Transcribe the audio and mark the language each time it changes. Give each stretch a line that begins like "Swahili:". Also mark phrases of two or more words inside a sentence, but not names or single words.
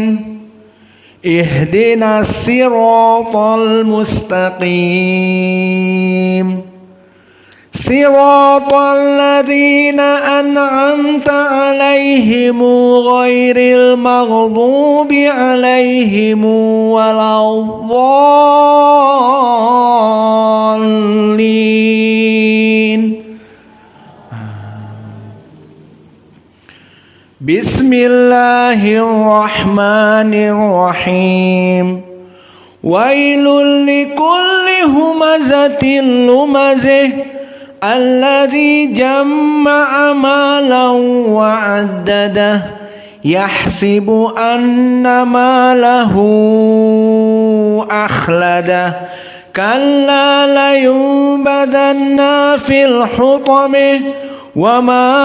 Arabic: اهدنا الصراط المستقيم صراط الذين أنعمت عليهم غير المغضوب عليهم ولا الضالين. بسم الله الرحمن الرحيم. ويل لكل همزة لمزة الذي جمع مالا وعدده يحسب أن ماله أخلده كلا لينبذن في الحطمة وما